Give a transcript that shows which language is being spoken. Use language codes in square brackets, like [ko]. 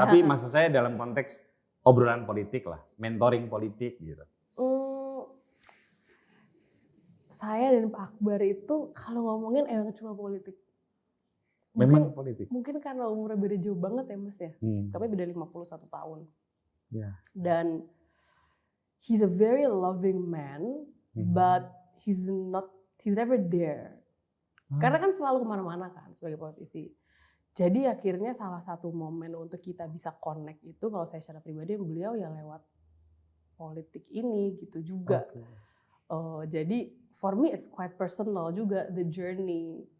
[id] Tapi maksud saya dalam konteks obrolan politik lah, mentoring politik gitu. Saya dan Pak Akbar itu kalau ngomongin emang cuma politik. Memang politik. Mungkin karena umurnya beda jauh banget ya Mas ya. Kami beda 51 tahun. Yeah. Dan [en] he's a very loving man, but he's never there. [id] Karena kan selalu kemana-mana kan sebagai politisi. Jadi akhirnya salah satu momen untuk kita bisa connect itu kalau saya secara pribadi beliau ya lewat politik ini gitu juga. Jadi [en] for me it's quite personal [id] juga [en] the journey.